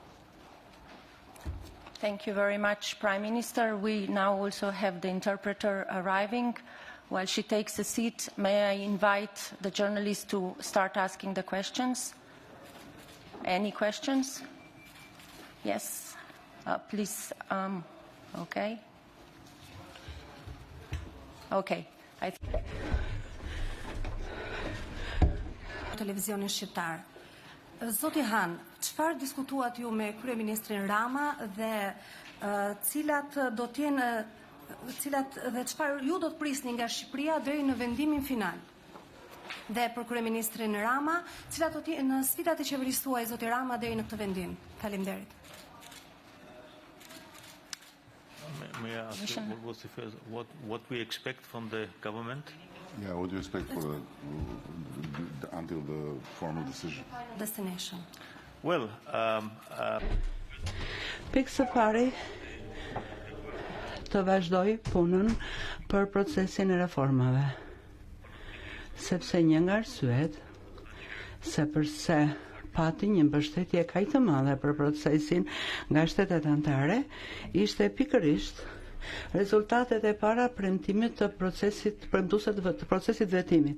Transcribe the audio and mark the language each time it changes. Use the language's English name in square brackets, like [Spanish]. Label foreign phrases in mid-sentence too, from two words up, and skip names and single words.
[English] Thank you very much, Prime Minister. We now also have the interpreter arriving. While she takes a seat, may I invite the journalists to start asking the questions? Any questions? Yes, please. Okay. Okay. [Albanian] Televizionin shqiptar. Zoti Han, çfarë diskutuat ju me kryeministrin Rama dhe cilat do të jenë dhe çfarë ju do të prisni nga Shqipëria deri në vendimin final? Dhe për kryeministrin Rama, cilat do të jenë sfidat e qeverisë tuaj, zoti Rama, deri në këtë vendim? Faleminderit. [English] May I ask you, what was the first, what we expect from the government? Yeah, what do you expect for until the formal decision? Destination. Well, [Albanian] Pikë së pari të vazhdoj punën për procesin e reformave, sepse një nga arsyet se përse pati një mbështetje kaq të madhe për procesin nga shtetet anëtare ishte pikërisht rezultatet e para premtimit të procesit, premtuese të procesit vetimit.